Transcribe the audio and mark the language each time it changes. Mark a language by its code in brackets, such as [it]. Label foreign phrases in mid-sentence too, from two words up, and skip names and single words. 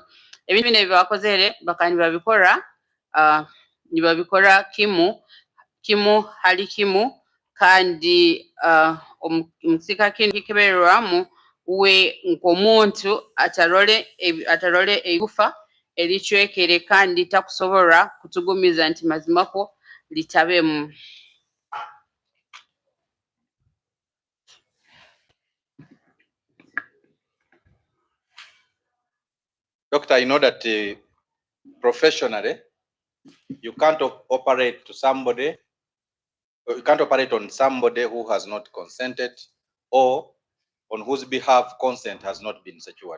[nyo] Ebintu bino byebakozere bakaba nibabikora kimu hali kimu kandi omukiika kindi kikebererwamu we nk'omuntu atarole eigufa ericwekere kandi takusobora kutugumiza nti mazimako litabemu. [en] Doctor, I know that professionally, you can't operate to somebody, you can't operate on somebody who has not consented or on whose behalf consent has not been secured.